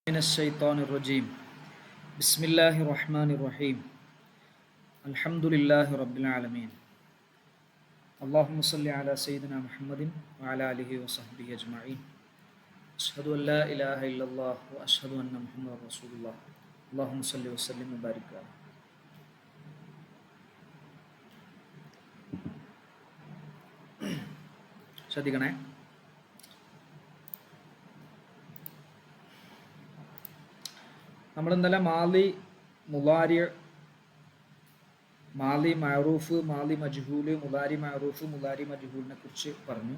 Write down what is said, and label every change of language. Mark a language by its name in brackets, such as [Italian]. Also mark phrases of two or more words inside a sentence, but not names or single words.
[Arabic] من الشيطان الرجيم بسم الله الرحمن الرحيم الحمد لله رب العالمين اللهم صل على سيدنا محمد وعلى آله وصحبه أجمعين أشهد أن لا إله إلا الله وأشهد أن محمد رسول الله اللهم صل وسلم وبارك عليه. [Malayalam] ശ്രദ്ധിക്കണേ, നമ്മൾ ഇന്നലെ [Arabic] مضارع معروف, ماضي مجهول, مضارع معروف, മുലാരി മജ്ഹൂലിനെ [Malayalam] കുറിച്ച് പറഞ്ഞു.